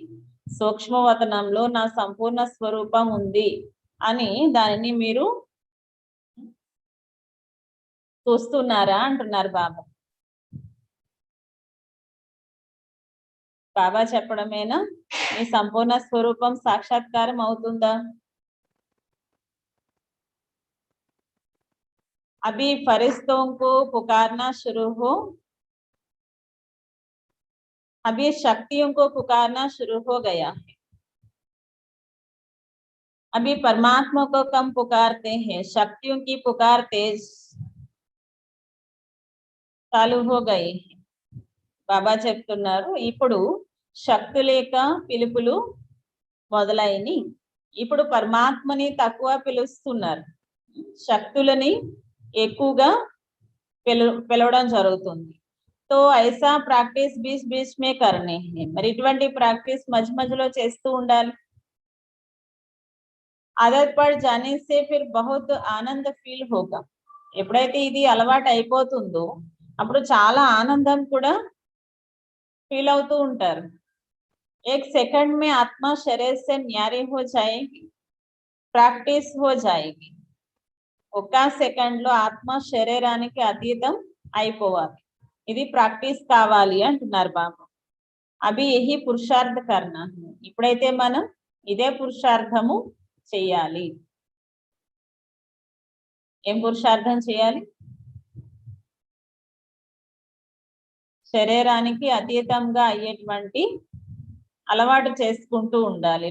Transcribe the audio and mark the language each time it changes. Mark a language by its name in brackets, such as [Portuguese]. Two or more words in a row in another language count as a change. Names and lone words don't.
[Telugu] సూక్ష్మవతనంలో నా సంపూర్ణ స్వరూపం ఉంది అని దానిని మీరు చూస్తున్నారా అంటున్నారు బాబా. బాబా చెప్పడమేనా మీ సంపూర్ణ స్వరూపం సాక్షాత్కారం అవుతుందా? [Hindi] अभी फरिश्तों को पुकारना शुरू हो, अभी शक्तियों को पुकारना शुरू हो गया है. अभी परमात्मा को कम पुकारते हैं, शक्तियों की पुकार तेज चालू हो गई है. [Telugu] బాబా చెప్తున్నారు ఇప్పుడు శక్తుల యొక్క పిలుపులు మొదలైని. ఇప్పుడు పరమాత్మని తక్కువ పిలుస్తున్నారు, శక్తులని ఎక్కువగా పిలవడం జరుగుతుంది. [Hindi] तो ऐसा ప్రాక్టీస్ बीच बीच में करने हैं. [Telugu] మరి ఇటువంటి ప్రాక్టీస్ మధ్య మధ్యలో చేస్తూ ఉండాలి. [Hindi] आदत पड़ जाने से फिर बहुत आनंद फील होगा. [Telugu] ఎప్పుడైతే ఇది అలవాటు అయిపోతుందో అప్పుడు చాలా ఆనందం కూడా ఫీల్ అవుతూ ఉంటారు. [Hindi] एक सेकंड में आत्मा शरीर से न्यारी हो जाएगी, ప్రాక్టీస్ हो जाएगी. [Telugu] ఒక్క సెకండ్ లో ఆత్మ శరీరానికి అతీతం అయిపోవాలి. ఇది ప్రాక్టీస్ కావాలి అంటున్నారు బాబా. [Hindi] अभी यही पुरुषार्थ करना. [Telugu] ఇప్పుడైతే మనం ఇదే పురుషార్థము చేయాలి. ఏం పురుషార్థం చేయాలి? శరీరానికి అతీతంగా అయ్యేటువంటి అలవాటు చేసుకుంటూ ఉండాలి.